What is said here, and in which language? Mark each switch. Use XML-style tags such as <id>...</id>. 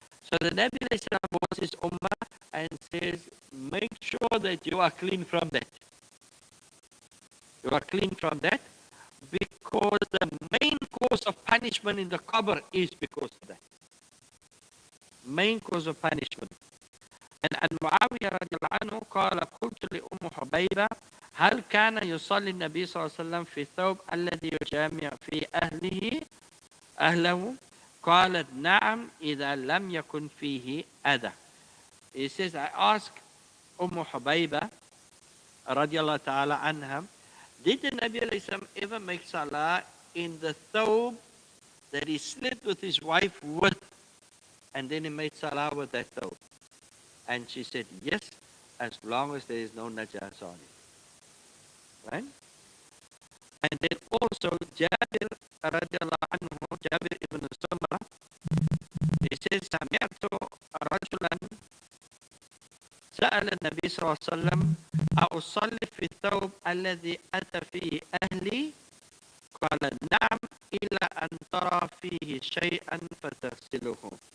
<en>So the Nabi warns his ummah and says, make sure that you are clean from that. You are clean from that because the main cause of punishment in the qabr is because of that. Main cause of punishment.</en> <ar>And عن معاوية رضي الله عنه قال قلت لأم حبيبة هل كان يصلي النبي صلى الله عليه وسلم في الثوب الذي يجامع في أهله قالت نعم إذا لم يكن فيه أذى.</ar> <en>He says, I asked Hubayba radiallahu ta'ala anha, did the Nabi alayhi salam ever make salah in the thawb that he slept with his wife with, and then he made salah with that thawb? And she said, yes, as long as there is no najasa on it. Right? And then also Jabir radiallahu anhu, Jabir ibn Samra, he says,</en> <ar>سمعت رجلا سأل النبي صلى الله عليه وسلم أصلي في الثوب الذي أتى فيه أهلي قال نعم إلا أن ترى فيه شيئا فتغسله.</ar>